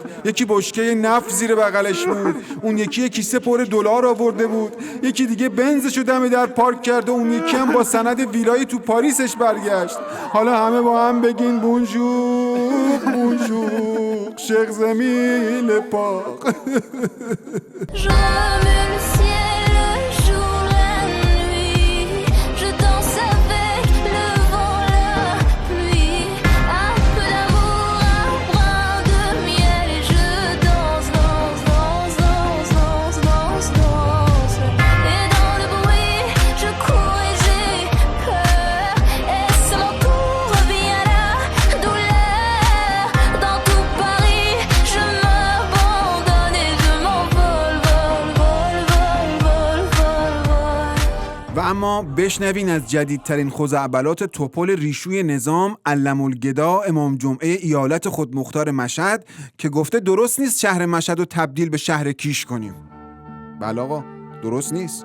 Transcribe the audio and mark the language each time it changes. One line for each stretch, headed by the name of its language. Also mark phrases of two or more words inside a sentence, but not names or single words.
Persian: یکی بشکه نفت زیر بغلش بود، اون یکی کیسه پر دلار آورده بود، یکی دیگه بنزشو دم در پارک کرد و اون یکی هم با سند ویلای تو پاریسش برگشت. حالا همه با هم بگین
French: bonjour bonjour.
Persian: عاشق زمین پاک.
French: Je remue le ciel, le jour, la nuit. Je danse avec le vent, la pluie. Un peu d'amour, un brin de miel. Et je danse, danse, danse, danse, danse, danse, danse. Et dans le bruit, je cours et j'ai peur. Et ce m'entoure revient la douleur. Dans tout Paris, je m'abandonne et je m'envole, vol, vol, vol, vol, vol, vol.
Persian: و اما بشنوین از جدیدترین خزعبلات توپل ریشوی نظام علم‌الگدا امام جمعه ایالت خودمختار مشهد که گفته درست نیست شهر مشهد رو تبدیل به شهر کیش کنیم. بله آقا، درست نیست.